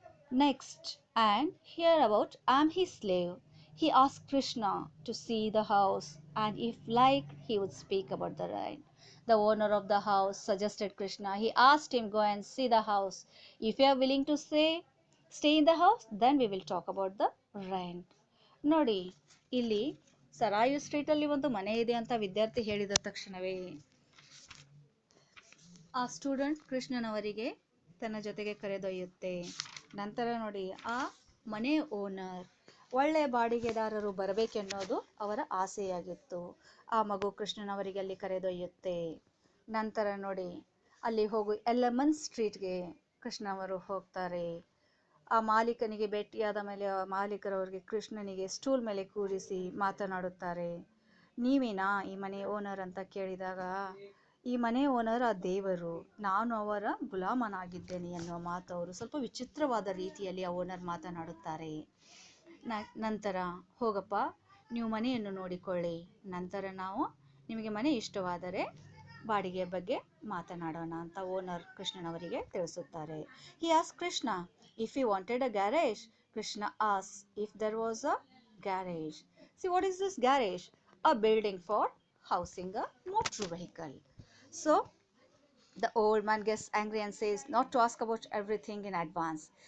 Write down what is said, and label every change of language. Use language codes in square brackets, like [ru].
[en] Next, and hear about I am his slave. He asked Krishna to see the house, and if liked, he would speak about the rent. The owner of the house suggested Krishna. He asked him, go and see the house. If you are willing to stay in the house, then we will talk about the rent. [kn] ನೋಡಿ, ಇಲ್ಲಿ ಸರಾಯು street ಅಲ್ಲಿ ಒಂದು ಮನೆ ಇದೆ ಅಂತ ವಿದ್ಯಾರ್ಥಿ ಹೇಳಿದ ತಕ್ಷಣವೇ ಆ ಸ್ಟೂಡೆಂಟ್ ಕೃಷ್ಣನವರಿಗೆ ತನ್ನ ಜೊತೆಗೆ ಕರೆದೊಯ್ಯುತ್ತೆ. ನಂತರ ನೋಡಿ, ಆ ಮನೆ ಓನರ್ ಒಳ್ಳೆಯ ಬಾಡಿಗೆದಾರರು ಬರಬೇಕೆನ್ನೋದು ಅವರ ಆಸೆಯಾಗಿತ್ತು. ಆ ಮಗು ಕೃಷ್ಣನವರಿಗೆ ಅಲ್ಲಿ ಕರೆದೊಯ್ಯುತ್ತೆ. ನಂತರ ನೋಡಿ, ಅಲ್ಲಿ ಹೋಗು ಎಲೆಮನ್ ಸ್ಟ್ರೀಟ್ಗೆ ಕೃಷ್ಣವರು ಹೋಗ್ತಾರೆ. ಆ ಮಾಲೀಕನಿಗೆ ಭೇಟಿಯಾದ ಮೇಲೆ ಆ ಮಾಲೀಕರವರಿಗೆ ಕೃಷ್ಣನಿಗೆ ಸ್ಟೂಲ್ ಮೇಲೆ ಕೂರಿಸಿ ಮಾತನಾಡುತ್ತಾರೆ. ನೀವೇನಾ ಈ ಮನೆ ಓನರ್ ಅಂತ ಕೇಳಿದಾಗ, ಈ ಮನೆ ಓನರ್ ಆ ದೇವರು, ನಾನು ಅವರ ಗುಲಾಮನಾಗಿದ್ದೇನೆ ಎನ್ನುವ ಮಾತು ಅವರು ಸ್ವಲ್ಪ ವಿಚಿತ್ರವಾದ ರೀತಿಯಲ್ಲಿ ಆ ಓನರ್ ಮಾತನಾಡುತ್ತಾರೆ. ನಂತರ ಹೋಗಪ್ಪ, ನೀವು ಮನೆಯನ್ನು ನೋಡಿಕೊಳ್ಳಿ, ನಂತರ ನಾವು ನಿಮಗೆ ಮನೆ ಇಷ್ಟವಾದರೆ ಬಾಡಿಗೆ ಬಗ್ಗೆ ಮಾತನಾಡೋಣ ಅಂತ ಓನರ್ ಕೃಷ್ಣನವರಿಗೆ ತಿಳಿಸುತ್ತಾರೆ. [en] He asked Krishna if he wanted a garage. Krishna asked if there was a garage. See, what is this garage? A building for housing a motor vehicle. So the old man gets angry and says not to ask about everything in advance.